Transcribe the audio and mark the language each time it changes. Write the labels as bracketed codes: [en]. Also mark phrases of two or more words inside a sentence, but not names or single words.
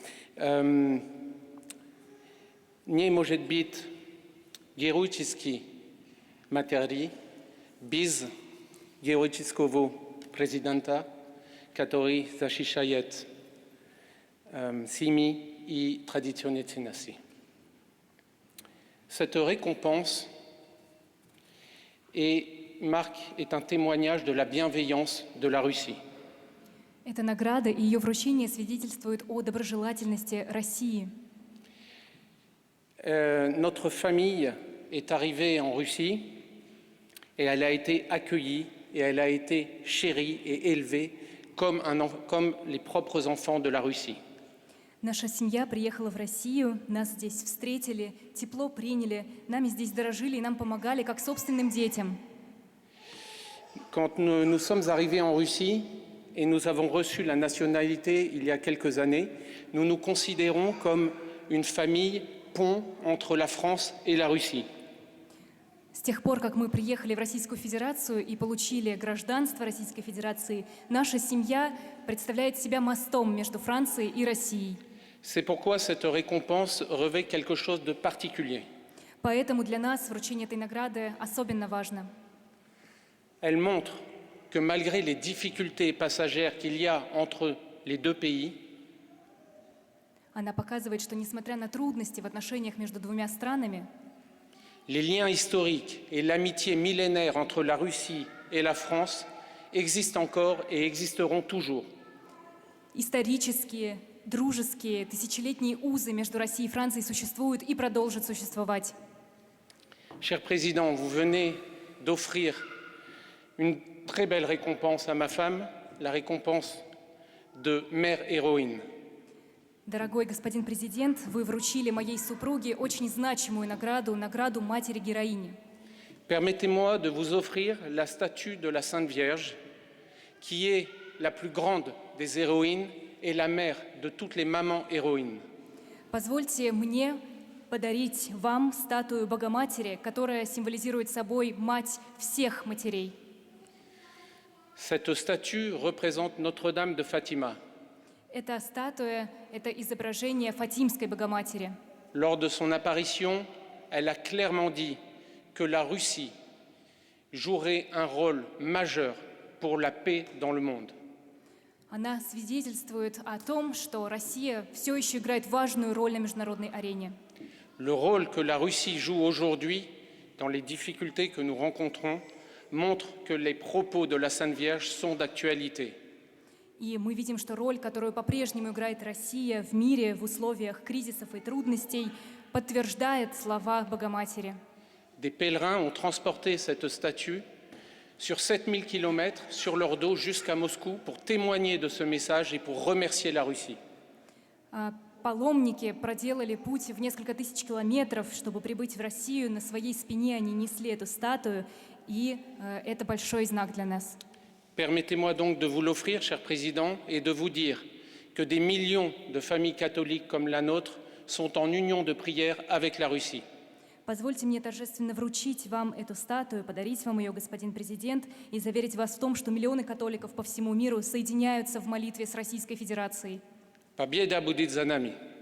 [ru] Не может быть героической матери без героического президента, который защищает семьи и традиционные ценности. [fr] Cette récompense est un témoignage de la bienveillance de la Russie. [ru] Эта награда и ее вручение свидетельствуют о доброжелательности России. [fr] Notre famille est arrivée en Russie et elle a été accueillie et elle a été chérie et élevée comme les propres enfants de la Russie. [ru] Наша семья приехала в Россию, нас здесь встретили, тепло приняли, нами здесь дорожили и нам помогали как собственным детям. [fr] Quand nous sommes arrivés en Russie et nous avons reçu la nationalité il y a quelques années, nous nous considérons comme une famille pont entre la France et la Russie. [ru] С тех пор, как мы приехали в Российскую Федерацию и получили гражданство Российской Федерации, наша семья представляет себя мостом между Францией и Россией. [fr] C'est pourquoi cette récompense revêt quelque chose de particulier. [ru] Поэтому для нас вручение этой награды особенно важно. [fr] Elle montre que malgré les difficultés passagères qu'il y a entre les deux pays, [ru] Она показывает, что несмотря на трудности в отношениях между двумя странами, [fr] les liens historiques et l'amitié millénaire entre la Russie et la France existent encore et existeront toujours. [ru] исторические, дружеские, тысячелетние узы между Россией и Францией существуют и продолжат существовать. [fr] Cher Président, vous venez d'offrir une très belle récompense à ma femme, la récompense de mère héroïne. [ru] Дорогой господин президент, вы вручили моей супруге очень значимую награду, награду матери-героини. [fr] Permettez-moi de vous offrir la statue de la Sainte Vierge, qui est la plus grande des héroïnes et la mère de toutes les mamans héroïnes. [ru] Позвольте мне подарить вам статую Богоматери, которая символизирует собой мать всех матерей. [fr] Cette statue représente Notre-Dame de Fatima. [ru] Эта статуя – это изображение Фатимской Богоматери. [fr] Lors de son apparition, elle a clairement dit que la Russie jouerait un rôle majeur pour la paix dans le monde. [ru] Она свидетельствует о том, что Россия все еще играет важную роль на международной арене. [fr] Le rôle que la Russie joue aujourd'hui dans les difficultés que nous rencontrons montre que les propos de la Sainte Vierge sont d'actualité. [ru] И мы видим, что роль, которую по-прежнему играет Россия в мире в условиях кризисов и трудностей, подтверждает слова Богоматери. [fr] Des pèlerins ont transporté cette statue sur 7000 kilomètres sur leur dos jusqu'à Moscou pour témoigner de ce message et pour remercier la Russie. [ru] Паломники проделали путь в несколько тысяч километров, чтобы прибыть в Россию. На своей спине они несли эту статую, и это большой знак для нас. [fr] Permettez-moi donc de vous l'offrir, cher Président, et de vous dire que des millions de familles catholiques comme la nôtre sont en union de prière avec la Russie. [ru] Позвольте мне торжественно вручить вам эту статую, подарить вам ее, господин президент, и заверить вас в том, что миллионы католиков по всему миру соединяются в молитве с Российской Федерацией. Победа будет за нами.